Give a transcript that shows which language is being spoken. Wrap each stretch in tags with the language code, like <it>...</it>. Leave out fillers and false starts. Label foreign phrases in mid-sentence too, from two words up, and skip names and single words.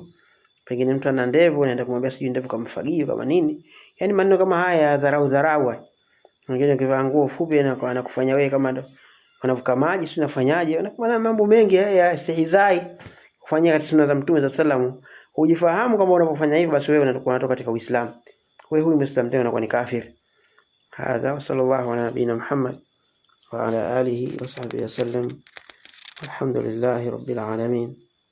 <sw>Pengine mtu ana ndevu anaenda kumwambia sijui ndevu kama fagio kama nini, yani maneno kama haya dharau. Mwingine kivaa nguo fupi na anakufanya wewe kama ndo wanavuka maji, si unafanyaje? Unakuwa mambo mengi ya istihzai kufanyia katika sunna za Mtume</sw> <ar>صلى الله عليه وسلم.</ar> <sw>Ujifahamu kama unapofanya hivyo, basi wewe unatoka katika Uislamu. Wewe huyu Muislamu tena unakuwa ni kafir.</sw> <ar>هذا، صلى الله على نبينا محمد وعلى آله وصحبه وسلم. الحمد لله رب العالمين.</ar>